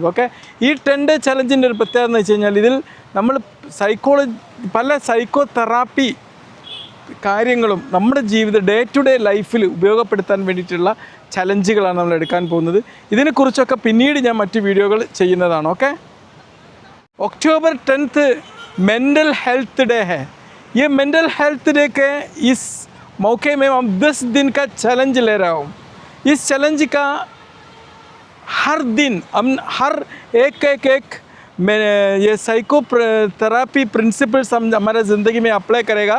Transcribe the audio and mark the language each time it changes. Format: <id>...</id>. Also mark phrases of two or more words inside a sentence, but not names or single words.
<ml>ഓക്കെ, ഈ 10 ഡേ ചലഞ്ചിൻ്റെ ഒരു പ്രത്യേകത എന്ന് വെച്ച് കഴിഞ്ഞാൽ ഇതിൽ നമ്മൾ പല</ml> <en>psycho therapy</en> <ml>കാര്യങ്ങളും നമ്മുടെ ജീവിത</ml> <en>day to day lifil</en> <ml>ഉപയോഗപ്പെടുത്താൻ വേണ്ടിയിട്ടുള്ള ചലഞ്ചുകളാണ് നമ്മൾ എടുക്കാൻ പോകുന്നത്. ഇതിനെക്കുറിച്ചൊക്കെ പിന്നീട് ഞാൻ മറ്റ് വീഡിയോകൾ ചെയ്യുന്നതാണ്. ഓക്കെ,</ml> <hi>अक्टूबर 10</hi> <en>mental health day</en> <hi>है. ये</hi> <en>mental health day</en> <hi>के इस मौके में हम 10 दिन का चैलेंज ले रहा हूँ. इस चैलेंज का हर दिन हम हर एक ये</hi> <en>psycho therapy principles</en> <hi>हम हमारे ज़िंदगी में अप्लाई करेगा.</hi>